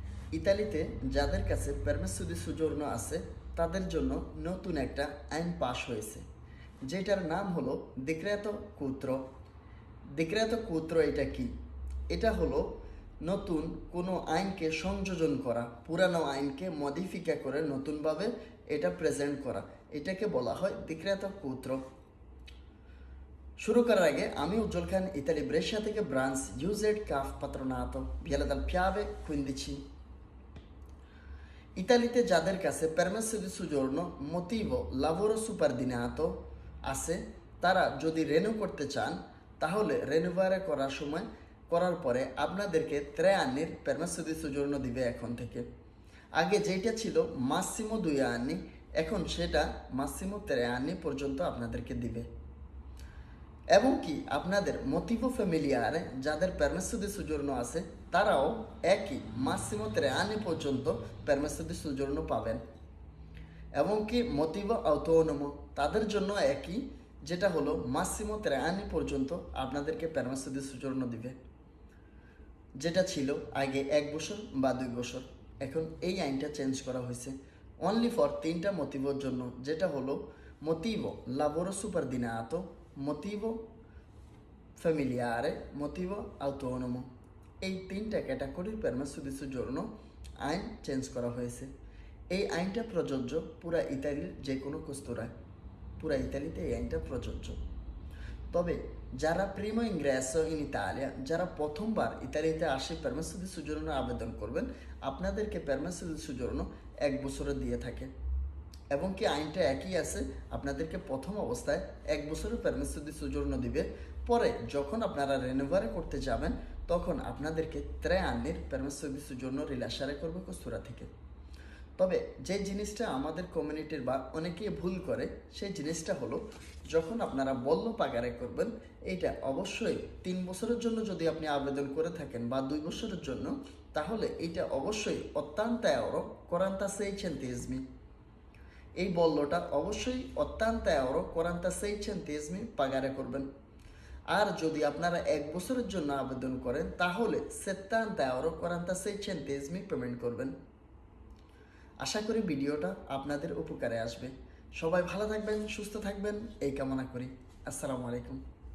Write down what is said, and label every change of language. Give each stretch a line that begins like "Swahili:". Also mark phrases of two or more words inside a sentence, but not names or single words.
Bangla: ইতালিতে যাদের কাছে permesso di soggiorno আছে তাদের জন্য নতুন একটা আইন পাশ হয়েছে, যেটার নাম হলো ডিক্রেতো কুত্রো। ডিক্রেতো কুত্রো এটা কি? এটা হলো নতুন কোনো আইনকে সংযোজন করা, পুরানো আইনকে মডিফিকা করে নতুনভাবে এটা প্রেজেন্ট করা, এটাকে বলা হয় ডিক্রেতো কুত্রো। শুরু করার আগে আমি উজ্জ্বল খান, ইতালি ব্রেশিয়া থেকে ব্রাঞ্চ ইউজেড কাফ পাত্রনাতো ভিয়ালা দাল পিয়াভে 15। ইতালিতে যাদের কাছে
Italian: permesso di soggiorno motivo lavoro subordinato
Bangla: আছে, তারা যদি রেনিউ করতে চান তাহলে রেনিউভারে করার পরে আপনাদেরকে
Italian: 3 anni permesso di soggiorno
Bangla: দিবে এখন থেকে। আগে যেটা ছিল
Italian: massimo 2 anni,
Bangla: এখন সেটা
Italian: massimo 3 anni
Bangla: পর্যন্ত আপনাদেরকে দিবে। এবং কি আপনাদের
Italian: motivo familiare
Bangla: যাদের
Italian: permesso di soggiorno
Bangla: আছে তারাও একই
Italian: massimo 3 anni
Bangla: পর্যন্ত
Italian: permesso di soggiorno
Bangla: পাবেন। এবং কি
Italian: motivo autonomo
Bangla: তাদের জন্য একই, যেটা হলো
Italian: massimo 3 anni
Bangla: পর্যন্ত আপনাদেরকে
Italian: permesso di soggiorno
Bangla: দিবে, যেটা ছিল আগে 1 বছর বা 2 বছর। এখন এই আইনটা চেঞ্জ করা হয়েছে
English: only for
Bangla: 3টা মোটিভোর জন্য, যেটা হলো
Italian: motivo lavoro subordinato, motivo familiare, motivo autonomo.
Bangla: এই 3টা ক্যাটাগরির
Italian: permesso di soggiorno
Bangla: আইন চেঞ্জ করা হয়েছে। এই আইনটা প্রযোজ্য পুরা ইতালির যে কোনো কোস্তরায়, পুরা ইতালিতে এই আইনটা প্রযোজ্য। তবে যারা
Italian: primo ingresso in Italia,
Bangla: যারা প্রথমবার ইতালিতে আসে
Italian: permesso di soggiorno
Bangla: আবেদন করবেন, আপনাদেরকে
Italian: permesso di soggiorno
Bangla: 1 বছরের দিয়ে থাকে। এবং কি আইনটা একই আছে, আপনাদেরকে প্রথম অবস্থায় 1 বছরের
Italian: permesso di soggiorno
Bangla: দিবে, পরে যখন আপনারা রেনোভারে করতে যাবেন তখন আপনাদেরকে
Italian: 3 anni permesso di soggiorno
Bangla: রিলাসারে করবে কোস্তুরা থেকে। তবে যে জিনিসটা আমাদের কমিউনিটির বা অনেকেই ভুল করে, সেই জিনিসটা হলো যখন আপনারা
Italian: bollo pagare
Bangla: করবেন, এইটা অবশ্যই 3 বছরের জন্য যদি আপনি আবেদন করে থাকেন বা 2 বছরের জন্য, তাহলে এইটা অবশ্যই
Italian: ottanta euro 46 centesimi,
Bangla: এই বল্লটা অবশ্যই
Italian: ottanta euro 46 centesimi pagare
Bangla: করবেন। আর যদি আপনারা 1 বছরের জন্য আবেদন করেন তাহলে
Italian: 70 euro 46 centesimi
Bangla: পেমেন্ট করবেন। আশা করি ভিডিওটা আপনাদের উপকারে আসবে। সবাই ভালো থাকবেন, সুস্থ থাকবেন এই কামনা করি।
Arabic: السلام عليكم.